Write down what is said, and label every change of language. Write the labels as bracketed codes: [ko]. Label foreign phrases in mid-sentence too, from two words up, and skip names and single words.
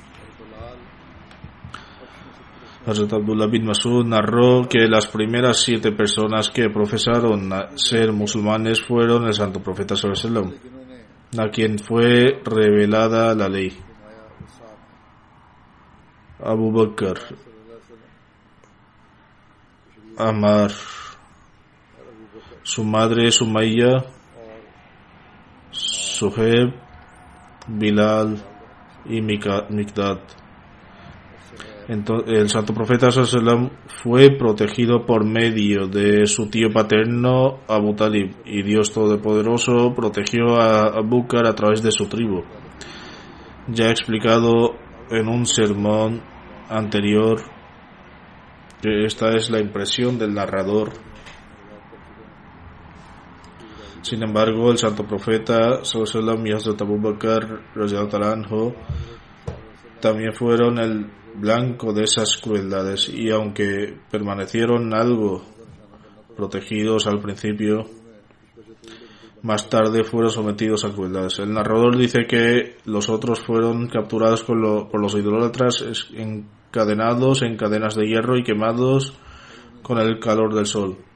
[es] Hazrat Abdullah bin Masud narró que las primeras 7 personas que profesaron ser musulmanes fueron el santo profeta [ar] صلى الله عليه وسلم, [es] a quien fue revelada la ley. Abu Bakr, Ammar, su madre Sumayya, Suhaib, Bilal y Mikdad. Entonces, el santo profeta [ar] صلى الله عليه وسلم [es] fue protegido por medio de su tío paterno Abu Talib, y Dios Todopoderoso protegió a Abu Bakr a través de su tribu. Ya he explicado en un sermón anterior que esta es la impresión del narrador. Sin embargo, el santo profeta [ar] صلى الله عليه وسلم [es] y Hazrat Abu Bakr [ar] رضي الله عنه [es] también fueron el blanco de esas crueldades, y aunque permanecieron algo protegidos al principio, más tarde fueron sometidos a crueldades. El narrador dice que los otros fueron capturados por los idólatras, encadenados en cadenas de hierro y quemados con el calor del sol.